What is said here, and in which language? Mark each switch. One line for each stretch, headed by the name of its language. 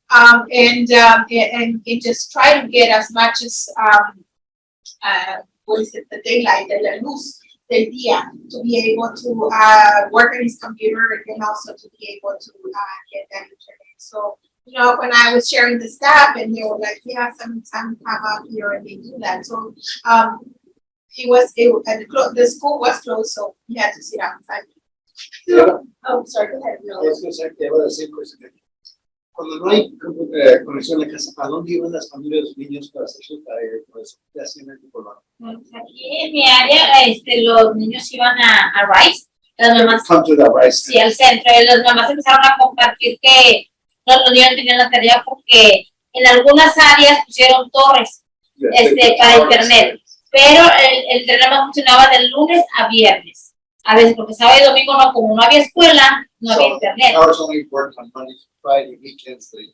English: And just try to get as much as the daylight, the
Spanish: luz del día,
English: to be able to work on his computer and also to be able to get that internet. So, when I was sharing the staff, and they were like, yeah, some come out here and they do that. So the school was closed, so we had to sit outside. Oh, sorry, go ahead. No.
Spanish: Cuando no hay conexión en la casa, ¿a dónde iban las familias de los niños para hacer su tarea? ¿Qué hacían en tu colonia? Aquí en mi área, los niños iban a Rice. Las mamás,
English: Come to the Rice.
Spanish: sí, al centro. Y las mamás empezaron a compartir que los niños tenían la tarea porque en algunas áreas pusieron torres para internet. Pero el internet no funcionaba de lunes a viernes. A veces, porque sábado y domingo no, como no había escuela, no había internet.
English: Ours only worked on Monday, Friday, weekends.